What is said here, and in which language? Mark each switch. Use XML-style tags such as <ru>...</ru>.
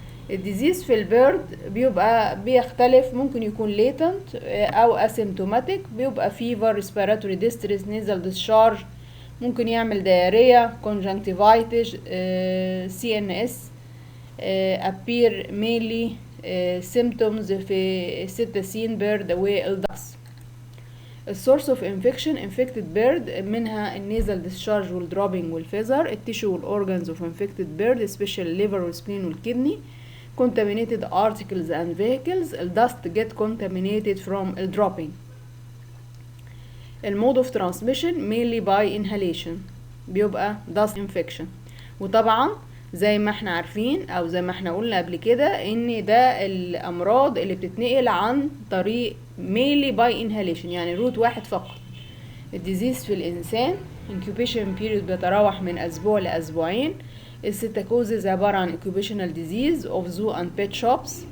<en>الديزيز في البيرد بيختلف، ممكن يكون ليتنت او اسيمتوماتيك، بيبقى fever, respiratory distress, nasal discharge, ممكن يعمل diarrhoea, conjunctivitis, C N S, ابير ميلي symptoms في الستاسين بيرد والدكس. السورس اوف انفكشن infected bird منها النيزل ديسشارج والدروبينج والفيزر. التيشو والاورجانز of infected bird especially liver والسبلين والكدني. contaminated articles and vehicles. الدست get contaminated from الدروبينج. المود of transmission mainly by inhalation بيبقى dust infection.</en> <ar>وطبعا زي ما احنا عارفين او زي ما احنا قلنا قبل كده ان ده الامراض اللي بتتنقل عن طريق mainly by inhalation، يعني روت واحد فقط. الديزيز في الانسان incubation period بيتراوح من اسبوع لاسبوعين.</ar> <en>الستاكوزز عبارة عن occupational disease of zoo and pet shops.</en>